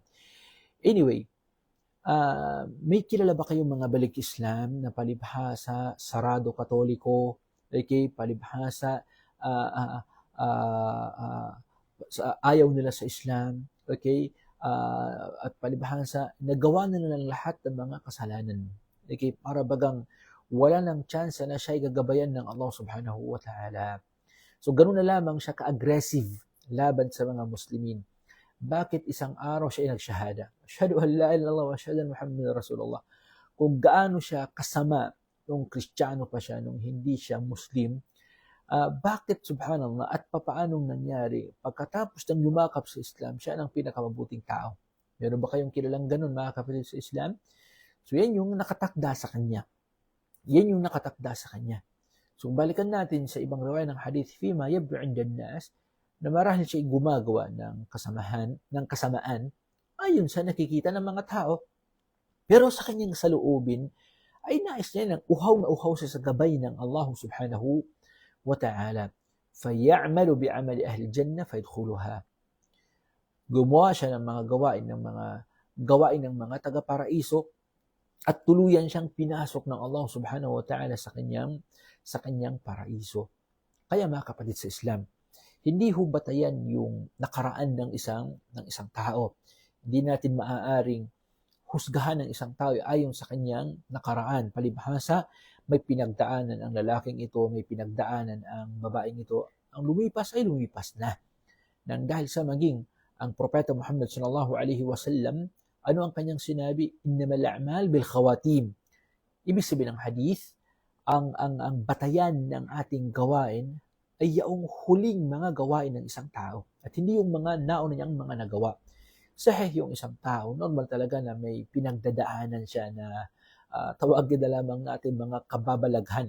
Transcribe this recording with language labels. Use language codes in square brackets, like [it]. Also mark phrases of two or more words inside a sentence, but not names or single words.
[tl] Anyway, may kilala ba kayong mga balik Islam na palibhasa, sarado katoliko, okay, palibhasa, ayaw nila sa Islam, okay, at palibhasa, nagawa na nila lahat ng mga kasalanan. Okay, para bagang wala nang chance na siya ay gagabayan ng Allah [ar] سبحانه وتعالى. [tl] So, ganun na lamang siya ka-aggressive laban sa mga Muslimin. Bakit isang araw siya ay nagshahada? [ar] أشهد أن لا إله إلا الله وأشهد أن محمدا رسول الله. [tl] Kung gaano siya kasama nung Kristiyano pa siya, nung hindi siya Muslim, bakit subhanallah at papaanong nangyari pagkatapos ng yumakap sa Islam, siya ang pinakamabuting tao? Meron ba kayong kilalang ganun, mga kapatid sa Islam? So yan yung nakatakda sa kanya. Yan yung nakatakda sa kanya. So balikan natin sa ibang riwaya ng hadith, [ar] فيما يبدو عند الناس, [tl] na marahil siya gumagawa ng kasamaan ayon sa nakikita ng mga tao. Pero sa kanyang saloobin ay nais niya ng uhaw na uhaw siya sa gabay ng Allah [ar] سبحانه وتعالى. فَيَعْمَلُ بِعَمَلِ أَهْلِ الْجَنَّةِ فَيَدْخُلُهَا. [tl] Gumawa siya ng mga gawain ng mga taga-paraiso at tuluyan siyang pinasok ng Allah [ar] سبحانه وتعالى [tl] sa kanyang paraiso. Kaya mga kapatid sa Islam, hindi ho batayan yung nakaraan ng isang tao. Hindi natin maaaring husgahan ng isang tao ayon sa kanyang nakaraan. Palibhasa, may pinagdaanan ang lalaking ito, may pinagdaanan ang babaeng ito. Ang lumipas ay lumipas na. Nang dahil sa maging ang Propeta Muhammad [ar] صلى الله عليه وسلم, [tl] ano ang kanyang sinabi? [ar] إنما الأعمال بالخواتيم. [tl] Ibig sabihin ng hadith, ang batayan ng ating gawain ay yaong huling mga gawain ng isang tao at hindi yung mga nauna niyang mga nagawa. Sahih yung isang tao, normal talaga na may pinagdadaanan siya na tawagin na lamang natin mga kababalaghan.